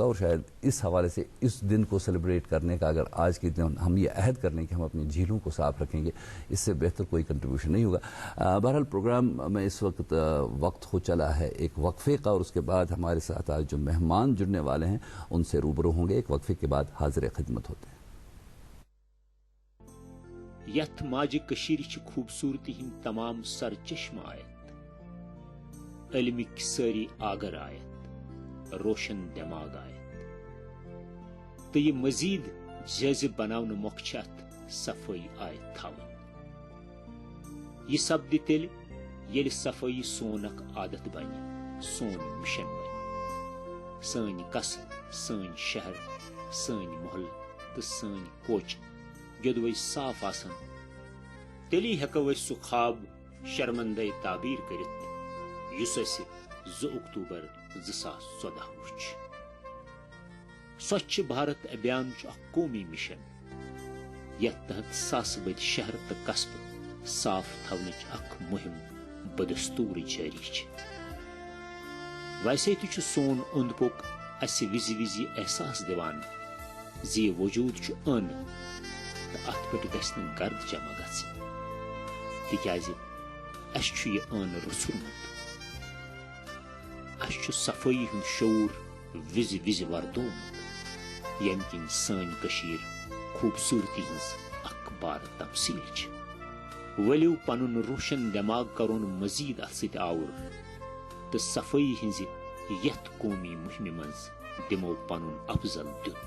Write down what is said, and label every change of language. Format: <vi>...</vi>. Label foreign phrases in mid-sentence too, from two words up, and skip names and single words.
<ur>اور شاید اس حوالے سے اس دن کو سیلیبریٹ کرنے کا اگر آج کے دن ہم یہ عہد کر لیں کہ ہم اپنی جھیلوں کو صاف رکھیں گے, اس سے بہتر کوئی کنٹریبیوشن نہیں ہوگا. بہرحال پروگرام میں اس وقت ہو چلا ہے ایک وقفے کا, اور اس کے بعد ہمارے ساتھ آج جو مہمان جڑنے والے ہیں ان سے روبرو ہوں گے. ایک وقفے کے بعد حاضر خدمت ہوتے ہیں.</ur> <ks>یت ماجہ کشیر چھ خوبصورتی ہند تمام سر چشم آیت, علمک ساری آگر آیت, روشن دماغ آیت, تو یہ مزید جذب بناون مقچت صفائی آیت تھاون. یہ سپد تیل یل صفائی سون اخ عادت بن, سون مشن بن. سن قصب, سن شہر, سن محلہ تو سن کوچ جدوی صاف آسن, تیلی ہیکو سہ خواب شرمندہ تعبیر کرت یس اس 2 اکتوبر 2014 وچ. سوچھ بھارت ابھیان اخ قومی مشن یتھ تحت ساس بد شہر تو قصبہ صاف تھونچ اخ مہم بدستور جاری چھ. ویسے تہ سون اوند پوک اس وز وز احساس دیوان زی وجود چھ ان تو ات پہ گھن گرد جمع گھن, تکیاز اس چھ یہ ان رسرمت. اس صفائی ہند شعور وز وز وردومت یم کن سن کشیر خوبصورتی ہز اخ بار تمثیل چھ. ولیو پنن روشن دماغ کرون مزید ات ست آور تو صفائی ہز یت قومی مہم مز دمو پنن افضل دیت.</ks>